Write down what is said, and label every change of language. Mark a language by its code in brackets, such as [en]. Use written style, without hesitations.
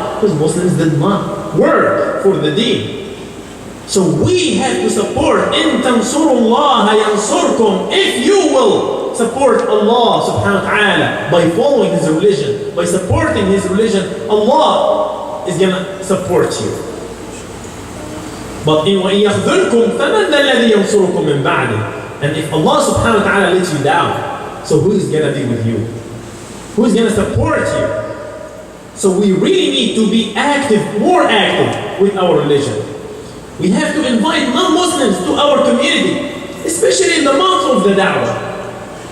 [en] Because Muslims did not work for the deen. So we have to support, [ar] إِن تَنْصُرُوا اللَّهَ يَنْصُرْكُمْ. [en] If you will support Allah subhanahu wa ta'ala by following His religion, by supporting His religion, Allah is going to support you. But in [ar] وَإِن يَخْذُلْكُمْ فَمَنْ ذَا الَّذِي يَنْصُرُكُمْ مِنْ بَعْدِهِ. [en] And if Allah subhanahu wa ta'ala lets you down, so who is going to be with you? Who is going to support you? So we really need to be active, more active with our religion. We have to invite non-Muslims to our community, especially in the month of the da'wah.